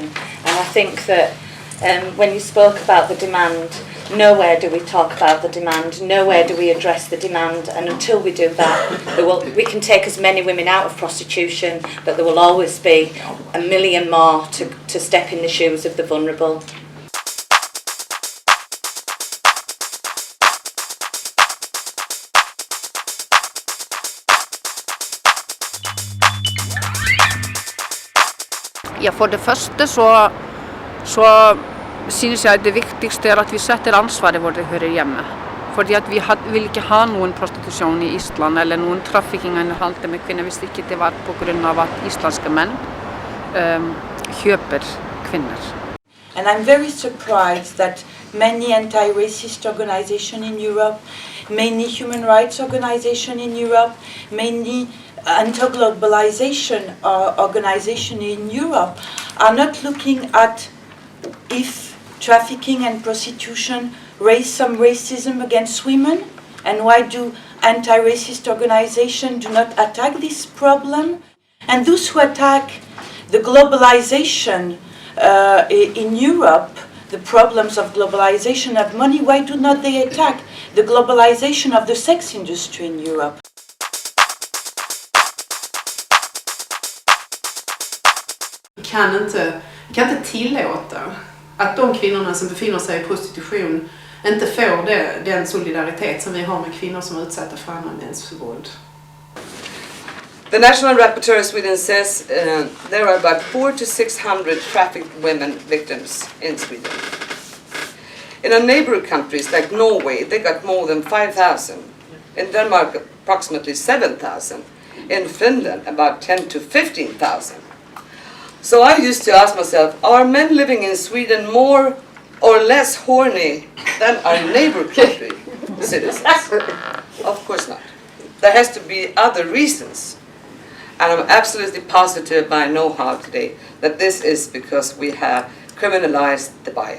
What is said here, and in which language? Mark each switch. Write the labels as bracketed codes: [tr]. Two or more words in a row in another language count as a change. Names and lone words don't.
[en] And I think that when you spoke about the demand, nowhere do we talk about the demand, nowhere do we address the demand, and until we do that, we can take as many women out of prostitution, but there will always be a million more to step in the shoes of the vulnerable. [no] Ja, for det første så synes jeg det viktigste at vi setter ansvaret hvor det hører hjemme. Fordi at vi vil ikke ha noen prostitusjon i Island eller noen trafficking eller handel med kvinner hvis ikke det var på grunn av at islandske menn kjøper kvinner. [en] And I'm very surprised that many anti-racist organizations in Europe, many human rights organizations in Europe, many anti-globalization organizations in Europe are not looking at if trafficking and prostitution raise some racism against women, and why do anti-racist organizations do not attack this problem? And those who attack the globalization in Europe, the problems of globalization of money, why do not they attack the globalization of the sex industry in Europe? [sv] Vi kan inte tillåta att de kvinnorna som befinner sig i prostitution inte får den solidaritet som vi har med kvinnor som är utsatta för annan mäns våld. [en] The National Rapporteur of Sweden says there are about 400 to 600 trafficked women victims in Sweden. In our neighboring countries like Norway, they got more than 5,000. In Denmark, approximately 7,000. In Finland, about 10 to 15,000. So I used to ask myself, are men living in Sweden more or less horny than our neighbor country citizens? Of course not. There has to be other reasons. And I'm absolutely positive by know-how today that this is because we have criminalized the buyer.